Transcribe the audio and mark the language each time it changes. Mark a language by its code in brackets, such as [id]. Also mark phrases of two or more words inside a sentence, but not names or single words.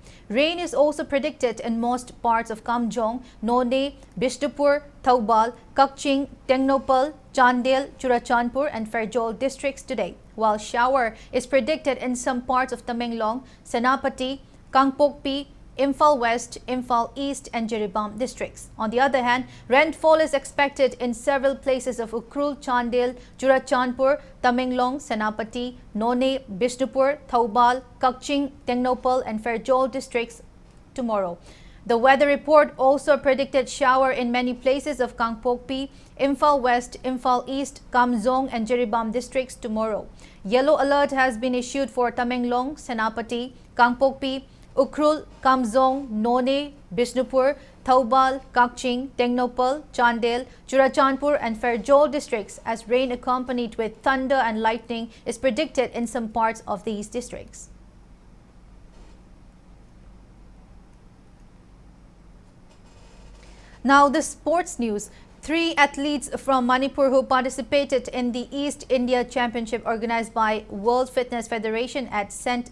[en] Rain is also predicted in most parts of Kamjong, None, Bishnupur, Thoubal, Kakching, Tengnopal, Chandel, Churachandpur and Fairjol districts today, while shower is predicted in some parts of Tamenglong, Senapati, Kangpokpi, Imphal West, Imphal East and Jiribam districts. On the other hand, rainfall is expected in several places of Ukhrul, Chandel, Churachandpur, Tamenglong, Senapati, None, Bishnupur, Thoubal, Kakching, Tengnopal and Fairjol districts tomorrow. The weather report also predicted shower in many places of Kangpokpi, Imphal West, Imphal East, Kamzong and Jiribam districts tomorrow. Yellow alert has been issued for Tamenglong, Senapati, Kangpokpi, Ukhrul, Kamzong, None, Bishnupur, Thoubal, Kakching, Tengnopal, Chandel, Churachandpur and Fairjol districts as rain accompanied with thunder and lightning is predicted in some parts of these districts. Now the sports news. 3 athletes from Manipur who participated in the East India Championship organized by World Fitness Federation at St.